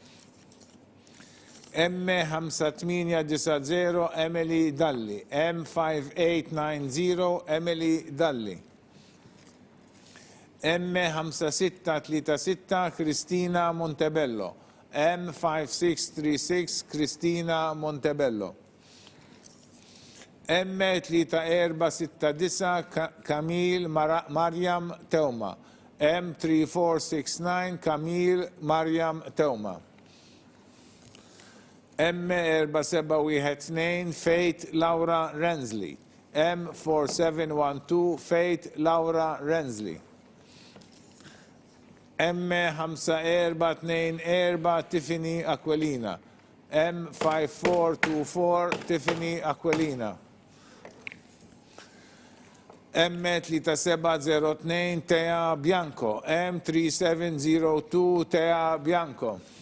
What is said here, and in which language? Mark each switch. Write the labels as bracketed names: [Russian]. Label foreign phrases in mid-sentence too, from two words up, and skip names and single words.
[English] M5890 Emily Dalli, M5890 Emily Dalli. M5636 Cristina Montebello, M5636 Cristina Montebello. M3469 Camille Mariam Teuma, M3469 Camille Mariam Teuma. M4712 Faith Laura Rensley, M4712 Faith Laura Rensley. M5424 Tiffany Aquilina, M5424 Tiffany Aquilina. M3702 Tea Bianco, M3702 Tea Bianco.